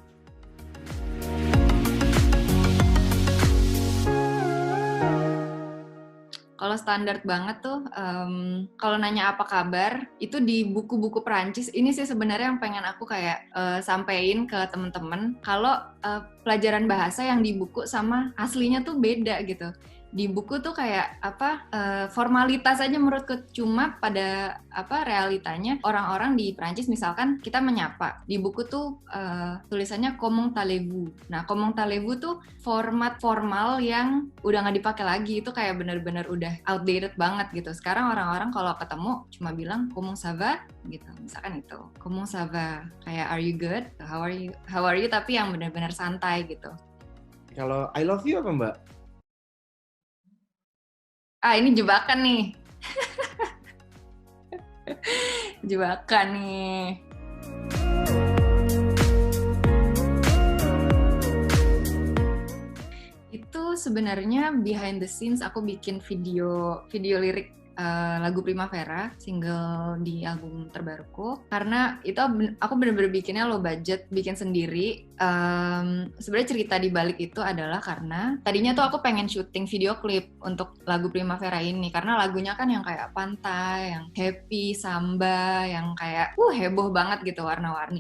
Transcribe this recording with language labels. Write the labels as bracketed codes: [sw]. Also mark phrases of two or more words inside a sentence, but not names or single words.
[id] Kalau standar banget tuh, kalau nanya apa kabar, itu di buku-buku Perancis, ini sih sebenarnya yang pengen aku kayak sampein ke temen-temen, kalau pelajaran bahasa yang di buku sama aslinya tuh beda gitu. Di buku tuh kayak formalitas aja menurutku, cuma pada realitanya orang-orang di Prancis misalkan kita menyapa, di buku tuh tulisannya [fr] comment allez-vous. [id] Nah, [fr] comment allez-vous [id] tuh format formal yang udah nggak dipakai lagi, itu kayak bener-bener udah outdated banget gitu. Sekarang orang-orang kalau ketemu cuma bilang [fr] comment ça va [id] gitu, misalkan itu [fr] comment ça va, [en] kayak are you good, how are you, [id] tapi yang bener-bener santai gitu. Kalau [en] I love you [id] apa Mbak? Ini jebakan nih. Jebakan nih. Itu sebenarnya [en] behind the scenes [id] aku bikin video lirik lagu Primavera, single di album terbaruku. Karena itu aku bener-bener bikinnya [en] low budget, [id] bikin sendiri. Sebenarnya cerita di balik itu adalah karena tadinya tuh aku pengen syuting video klip untuk lagu Primavera ini, karena lagunya kan yang kayak pantai, yang happy, samba, yang kayak heboh banget gitu, warna-warni.